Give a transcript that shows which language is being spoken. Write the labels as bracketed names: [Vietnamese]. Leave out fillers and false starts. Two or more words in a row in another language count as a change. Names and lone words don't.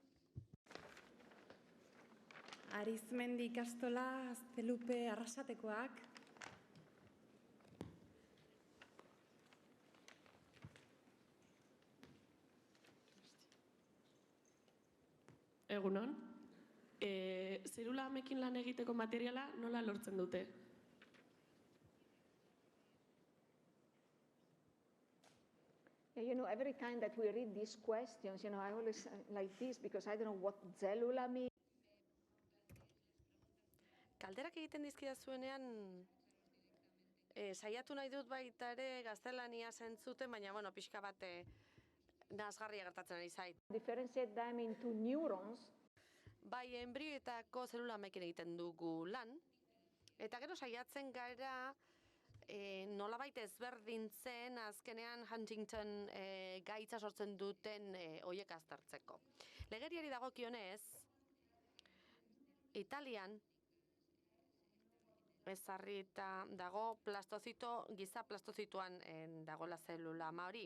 [Basque] Arizmendi ikastola, Aztelupe Arrasatekoak. Egunon. Zelula amekin lan egiteko materiala nola lortzen dute? [English] Every time that we read these questions, I always like this because I don't know what cellula means. [Basque] Galderak egiten dizkidazuenean, saiatu nahi dut baita ere gaztelania zentzuten, baina, pixka bat nazgarria gertatzen ari zait. [English] Differentiate them into neurons. [Basque] Bai, enbrioetako zelula amekin egiten dugu lan, eta gero saiatzen gara nolabait ezberdintzen azkenean Huntington gaitza sortzen duten horiek aztertzeko. Legeriari dagokionez, Italian, ezarrita dago giza plastozitoan dagoela zelula ama hori.